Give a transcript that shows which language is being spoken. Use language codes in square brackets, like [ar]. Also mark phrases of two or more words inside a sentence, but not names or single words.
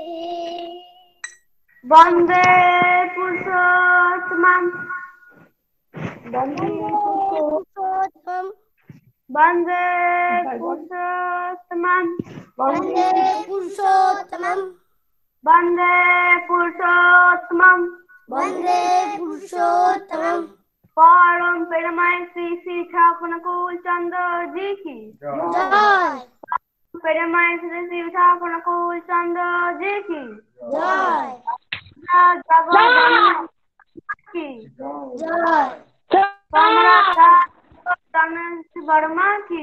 [bn] বন্দে পুরুষোত্তমম বন্দে পুরুষোত্তম বন্দে পুরুষোত্তমম বন্দে পুরুষোত্তমম বন্দে পুরুষোত্তমম বন্দে পুরুষোত্তমম [hi] परम पेरमाय श्री श्री ठाकुर नकुल चंद्र जी की जय पेरमाय श्री श्री ठाकुर नकुल चंद्र जी की जय जगत की जय गणेश वर्मा की